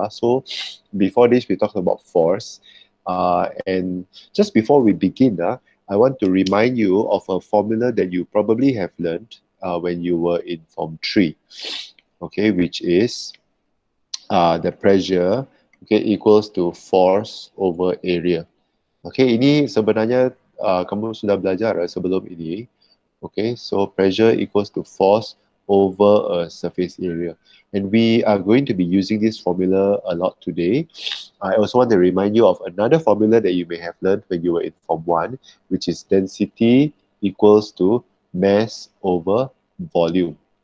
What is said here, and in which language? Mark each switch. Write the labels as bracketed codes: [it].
[en] So before this, we talked about force. And just before we begin, I want to remind you of a formula that you probably have learned when you were in form 3, okay, which is the pressure, okay, equals to force over area. [ms] Okay, ini sebenarnya kamu sudah belajar sebelum ini. [en] Okay, so pressure equals to force over a surface area. And we are going to be using this formula a lot today. I also want to remind you of another formula that you may have learned when you were in Form 1, which is density equals to mass over volume.